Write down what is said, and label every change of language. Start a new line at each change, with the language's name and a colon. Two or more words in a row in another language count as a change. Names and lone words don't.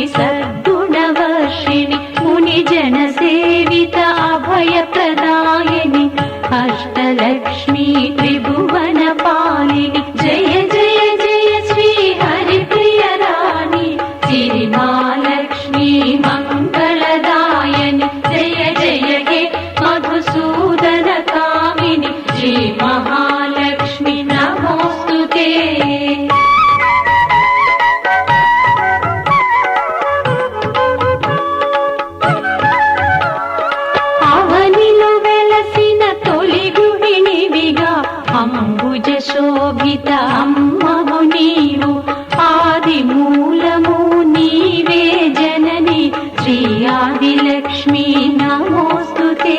Sanskrit: सद्गुणवर्षिणि मुनिजनसेवित अभयप्रदायिनि अष्टलक्ष्मी त्रिभुवनपालिनि जय जय जय श्री हरिप्रियराणि सिरिमालक्ष्मी मङ्गलदायिनि जय जय हे मधुसूदन कामिनि श्री महालक्ष्मी नमोस्तुते।
Telugu: అవనిలో వెలసిన తొలి గృహిణివిగా అంబుజ శోభిత అమ్మవు నీవు ఆది మూలము నీవే జనని శ్రీ ఆదిలక్ష్మి నమోస్తుతే।